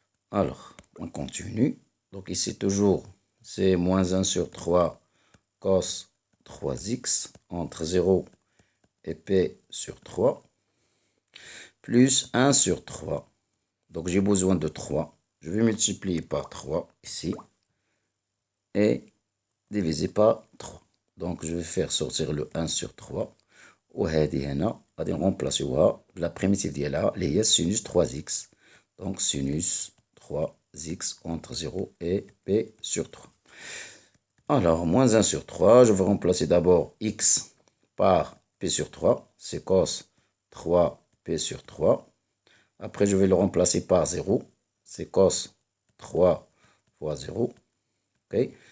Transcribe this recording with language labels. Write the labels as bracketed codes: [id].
[fr] Alors, on continue. Donc, ici, toujours, c'est moins 1 sur 3 cos 3x entre 0 et p sur 3, plus 1 sur 3. Donc, j'ai besoin de 3. Je vais multiplier par 3 ici et diviser par 3. Donc, je vais faire sortir le 1 sur 3. [ar] وهذه هنا غادي نرمبلاسيوها بلا بريميتيف ديالها اللي هي sinus 3x. [fr] Donc, sinus 3x entre 0 et p sur 3. Alors, moins 1 sur 3, je vais remplacer d'abord x par P sur 3, c'est cos 3P sur 3. Après, je vais le remplacer par 0. C'est cos 3 fois 0. Okay.